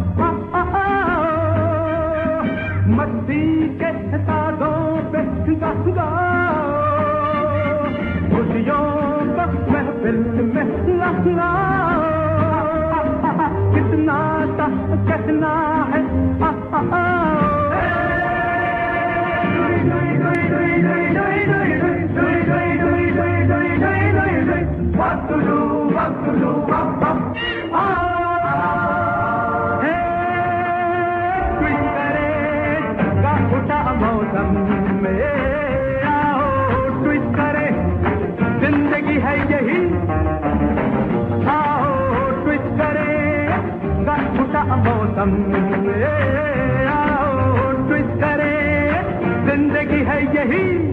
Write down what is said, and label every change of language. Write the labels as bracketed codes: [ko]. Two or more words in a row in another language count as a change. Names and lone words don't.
[hi] मस्ती के साधों पे गाओ, खुशियों का महफिल में लगाओ। कितना कहना है [en] what to do, what to do, what to do. [hi] ट्विस्ट करे का मौसम में, आओ ट्विस्ट करे, जिंदगी है यही। आओ ट्विस्ट करे का मौसम में, आओ ट्विस्ट करे, जिंदगी है यही।